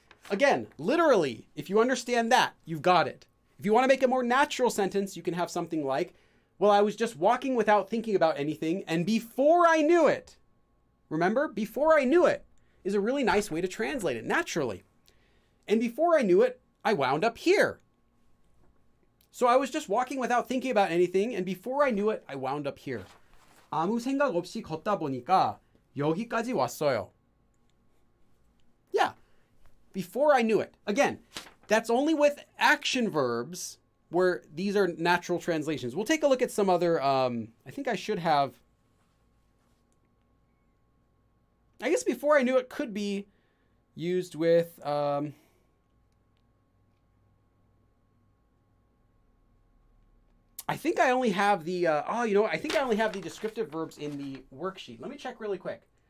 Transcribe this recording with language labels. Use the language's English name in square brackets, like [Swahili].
[English] Again, literally, if you understand that, you've got it. If you want to make a more natural sentence, you can have something like, well, I was just walking without thinking about anything, and before I knew it, remember, before I knew it is a really nice way to translate it naturally. And before I knew it, I wound up here. So I was just walking without thinking about anything, and before I knew it, I wound up here. [Korean] 아무 생각 없이 걷다 보니까 여기까지 왔어요. [English] Yeah, before I knew it. Again, that's only with action verbs where these are natural translations. We'll take a look at some other, I think I should have, I guess before I knew it could be used with, I think I only have the, I think I only have the descriptive verbs in the worksheet. Let me check really quick.